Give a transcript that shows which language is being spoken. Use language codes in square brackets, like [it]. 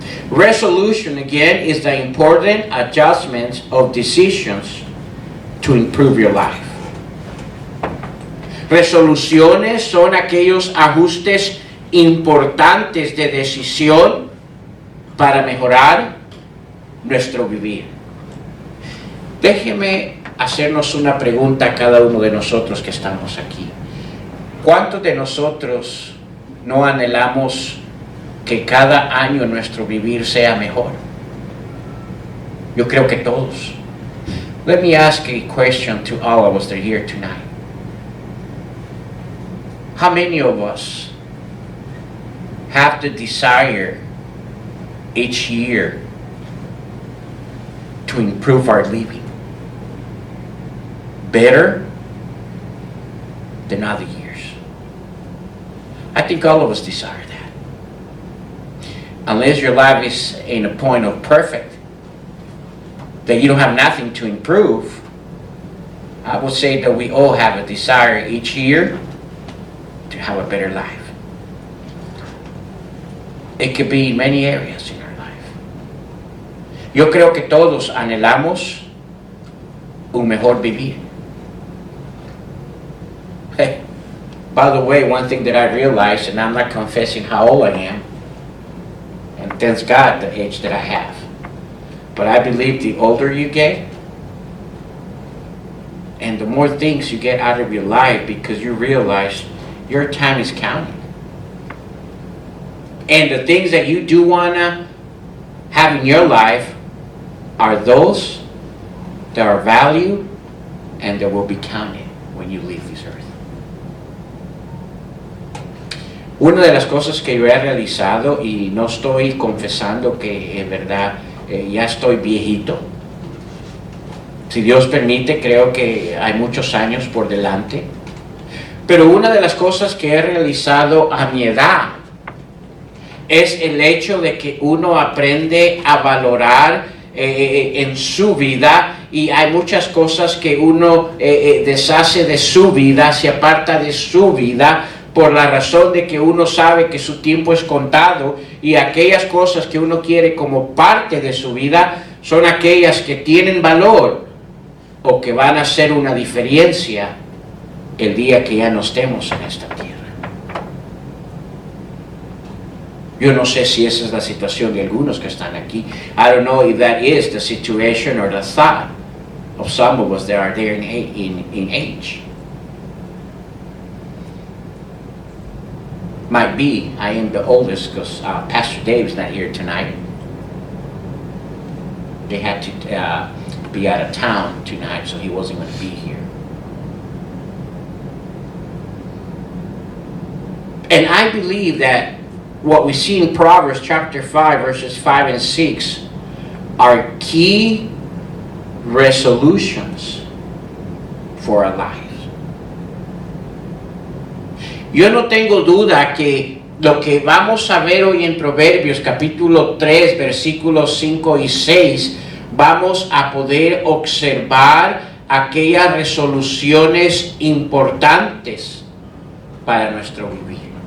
[en] Resolution, again, is the important adjustments of decisions to improve your life. [es] Resoluciones son aquellos ajustes importantes de decisión para mejorar nuestro vivir. Déjeme hacernos una pregunta a cada uno de nosotros que estamos aquí. ¿Cuántos de nosotros no anhelamos que cada año nuestro vivir sea mejor? Yo creo que todos. [en] Let me ask a question to all of us that are here tonight. How many of us have the desire each year to improve our living better than other years? I think all of us desire that. Unless your life is in a point of perfect, that you don't have nothing to improve, I would say that we all have a desire each year to have a better life. It could be in many areas in our life. [es] Yo creo que todos anhelamos un mejor vivir. [en] Hey, by the way, one thing that I realized, and I'm not confessing how old I am, and thanks God the age that I have, but I believe the older you get, and the more things you get out of your life, because you realize your time is counting. And the things that you do want to have in your life are those that are valued and that will be counted when you leave this earth. [es] Una de las cosas que yo he realizado, y no estoy confesando que en verdad ya estoy viejito. Si Dios permite, creo que hay muchos años por delante. Pero una de las cosas que he realizado a mi edad es el hecho de que uno aprende a valorar en su vida, y hay muchas cosas que uno deshace de su vida, se aparta de su vida, por la razón de que uno sabe que su tiempo es contado, y aquellas cosas que uno quiere como parte de su vida son aquellas que tienen valor o que van a hacer una diferencia el día que ya no estemos en esta tierra. Yo no sé si esa es la situación de algunos que están aquí. [en] I don't know if that is the situation or the thought of some of us that are there in age. Might be I am the oldest because Pastor Dave's not here tonight. They had to be out of town tonight, so he wasn't going to be here. And I believe that what we see in Proverbs chapter 5, verses 5 and 6 are key resolutions for our lives. [es] Yo no tengo duda que lo que vamos a ver hoy en Proverbios capítulo 3, versículos 5 y 6, vamos a poder observar aquellas resoluciones importantes para nuestro vivir.